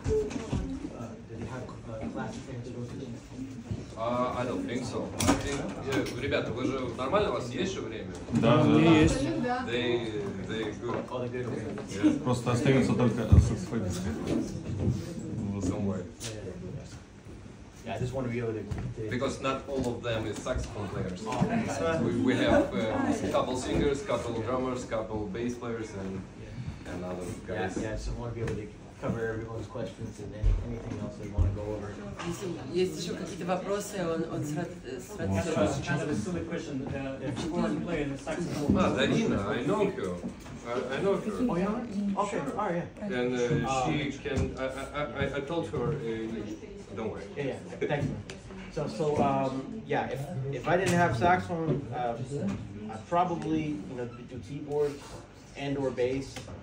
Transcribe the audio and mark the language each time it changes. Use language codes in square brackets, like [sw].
[en] Did you have classes they have to go to? I don't think so. I think, [ru] ребята, вы же нормально, у вас есть же время? Да, есть. [en] They good. Oh, they're good. Okay. Yeah. [ru] Просто остается только саксофонистка. [en] Don't worry. Yeah, I just want to be able to. Because not all of them is saxophone players. We have a couple singers, couple drummers, couple bass players, and other guys. Yeah, so I want to be able to cover everyone's questions and anything else they want to go over. [ru] Есть еще какие-то вопросы, он с радостью. [en] Kind of a silly question. If you want to play the saxophone. Darina, I know her. I know her. Oh yeah. Okay. All right. Yeah. And she can. I told her. Don't worry. Yeah. Thank you. So yeah. If I didn't have saxophone, I'd probably, you know, do keyboard and/or bass.